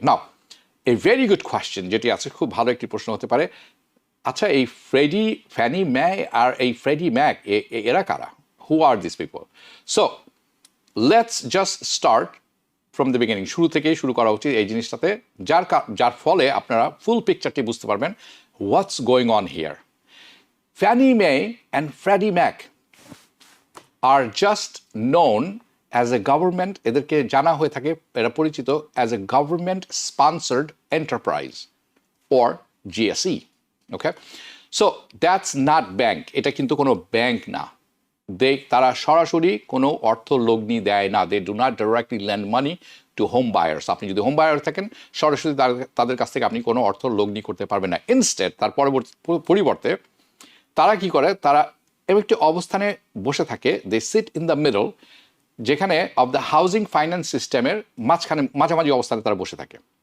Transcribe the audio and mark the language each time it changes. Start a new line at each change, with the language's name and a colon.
English: now a very good question
Bangla: যেটি আছে, খুব ভালো একটি প্রশ্ন হতে পারে, আচ্ছা এই ফ্যানি মে আর এই ফ্রেডি ম্যাক এরা কারা?
English: Who are this people? So let's just start from the beginning,
Bangla: শুরু থেকেই শুরু করা উচিত এই জিনিসটাতে, যার ফলে আপনারা ফুল পিকচারটি বুঝতে পারবেন
English: What's going on here. Fannie Mae and Freddie Mac are just known as a government,
Bangla: এদেরকে জানা হয়ে থাকে, এরা পরিচিত
English: as a government sponsored enterprise or GSE. Okay, so that's not bank,
Bangla: এটা কিন্তু কোনো ব্যাংক না, তারা সরাসরি কোনো অর্থ লগ্নি দেয় না,
English: They do not directly lend money to home buyers.
Bangla: আপনি যদি হোম বায়ার থাকেন সরাসরি তাদের কাছ থেকে আপনি কোনো অর্থ লগ্নি করতে পারবেন না। ইনস্টেড তার পরিবর্তে তারা কি করে, তারা একটি অবস্থানে বসে থাকে,
English: they sit in the middle,
Bangla: যেখানে অফ দ্য হাউজিং ফাইন্যান্স সিস্টেমের মাঝামাঝি অবস্থানে তারা বসে থাকে।